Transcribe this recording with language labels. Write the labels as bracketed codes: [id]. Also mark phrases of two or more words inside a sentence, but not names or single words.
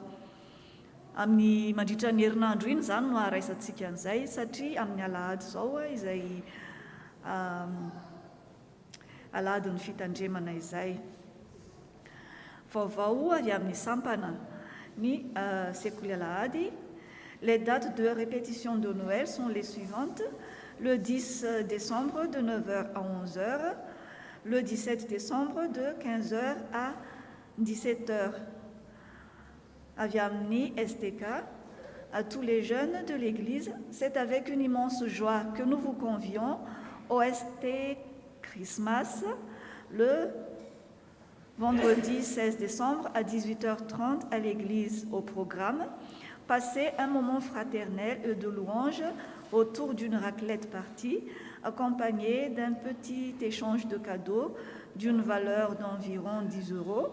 [mg] Amin'ny mandritra ny herinandro iny zany no haraisantsika an'izay satria amin'ny alahady izao izay aladin'ny fitandremana izay. Vaovao avy amin'ny sampana ny sekoly alahady. [fr] Les dates de répétition de Noël sont les suivantes: le 10 décembre de 9h à 11h, le 17 décembre de 15h à 17h. [mg] Avy amin'ny STK, [fr] à tous les jeunes de l'Église, c'est avec une immense joie que nous vous convions au ST Christmas le vendredi 16 décembre à 18h30 à l'église. Au programme, passez un moment fraternel et de louange autour d'une raclette partie, accompagnée d'un petit échange de cadeaux d'une valeur d'environ 10 €.